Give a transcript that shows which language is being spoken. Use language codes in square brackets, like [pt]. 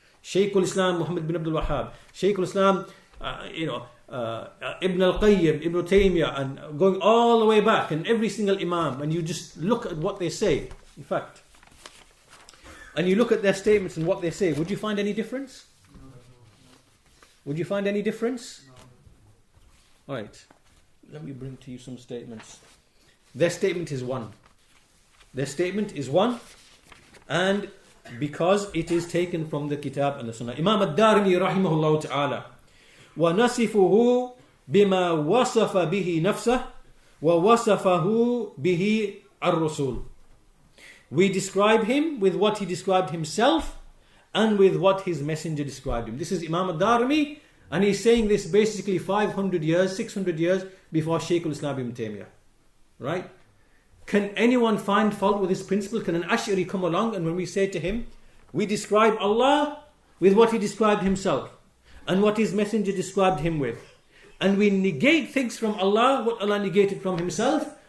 [en] Shaykhul Islam Muhammad bin Abdul Wahhab, Shaykhul Islam, Ibn al-Qayyim, Ibn Taymiyyah, and going all the way back, and every single Imam, and you just look at what they say, in fact, and you look at their statements and what they say, would you find any difference? Would you find any difference? Alright, let me bring to you some statements. Their statement is one. Their statement is one, and because it is taken from the Kitab and the Sunnah. [ar] Imam ad-Darimi rahimahullah ta'ala, وَنَصِفُهُ بِمَا وَصَفَ بِهِ نَفْسَهُ وَوَصَفَهُ بِهِ الرُّسُولُ. [en] We describe him with what he described himself and with what his messenger described him. This is Imam ad-Darimi, and he's saying this basically 500 years, 600 years before Shaykhul Islam ibn Taymiyyah. Right? Can anyone find fault with this principle? Can an Ash'ari come along and when we say to him, we describe Allah with what He described Himself and what His messenger described Him with, and we negate things from Allah, what Allah negated from Himself,